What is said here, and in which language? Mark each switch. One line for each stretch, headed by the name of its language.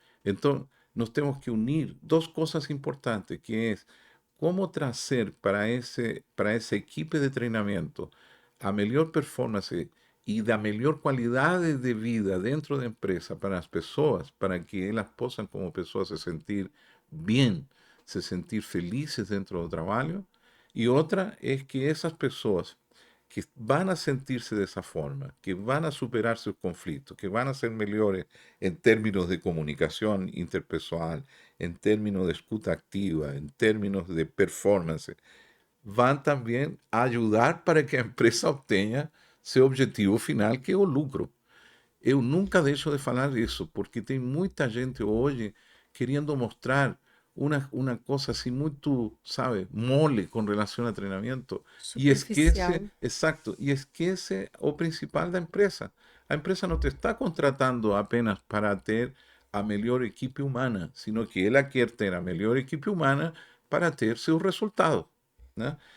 Portuguese: Então, nós temos que unir duas coisas importantes, que é como trazer para essa equipe de treinamento a melhor performance e da melhor qualidade de vida dentro da empresa para as pessoas, para que elas possam, como pessoas, se sentir bem, se sentir felizes dentro do trabalho. E outra é que essas pessoas que
Spanish: van a sentirse de esa forma, que van a superar sus conflictos, que van a ser mejores en términos de comunicación interpersonal, en términos de escuta activa, en términos de performance, van también a ayudar para que la empresa obtenga su objetivo final, que es el lucro.
Portuguese: Eu nunca deixo de falar disso, porque tem muita gente hoje querendo mostrar uma coisa assim muito, sabe, mole com relação a treinamento e esquece, Superficial. exato, e esquece o principal da empresa. A empresa não te está contratando apenas para ter a melhor equipe humana, sino que ela quer ter a melhor equipe humana para ter seus resultados, né?